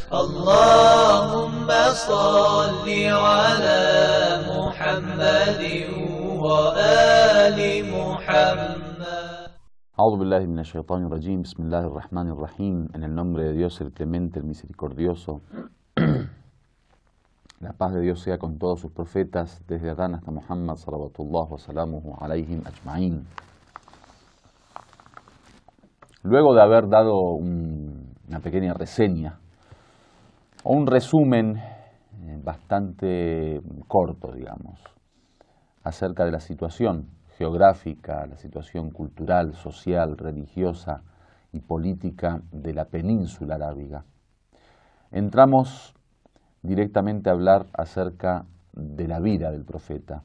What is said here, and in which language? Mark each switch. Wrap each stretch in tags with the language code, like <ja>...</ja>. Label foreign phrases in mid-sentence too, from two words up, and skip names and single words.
<ar>اللهم صل على محمد وآل محمد. أعوذ بالله من الشيطان الرجيم. بسم الله الرحمن الرحيم.</ar> <es>En el nombre de Dios, el clemente, el misericordioso. La paz de Dios sea con todos sus profetas, desde Adán hasta Muhammad,</es> <ar>صلوات الله وسلامه عليهم أجمعين.</ar> <es>Luego de haber dado una pequeña reseña, o un resumen bastante corto, digamos, acerca de la situación geográfica, la situación cultural, social, religiosa y política de la península arábiga, entramos directamente a hablar acerca de la vida del profeta.</es>